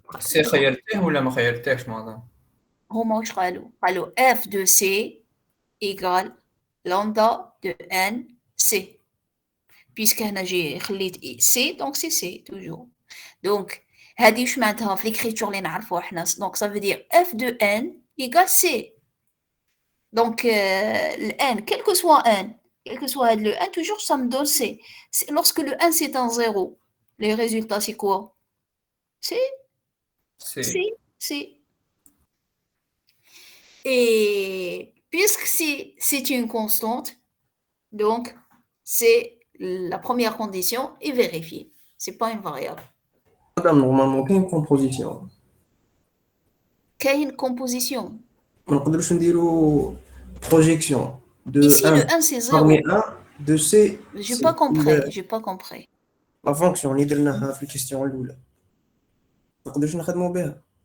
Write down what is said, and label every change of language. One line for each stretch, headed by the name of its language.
Arabic: سي خيرتيه ولا ما خيرتيهش ماذا؟ هما واش قالوا F de C égale lambda de N C.
French: Puisque هنا جي خليت C, donc c'est C toujours.
Arabic: Donc, هذه واش معناتها في l'écriture اللي نعرفوها حنا.
French: Donc, ça veut dire F de N égale C. Donc, le N, quel que soit N, quel que soit le N, toujours ça me donne C. Lorsque le N c'est un 0, les résultats c'est quoi? C. Et puisque c'est une constante, donc c'est la première condition est vérifiée. C'est pas une variable. Madame, normalement, كاين composition. Quelle composition?
Arabic: ما نقدروش نديرو projection de
French: Ici, 1 le 1 c'est 0. parmi 1 de C. J'ai pas compris.
Arabic: La fonction اللي درناها في الكيستيون الأولى ما نقدروش نخدمو بها.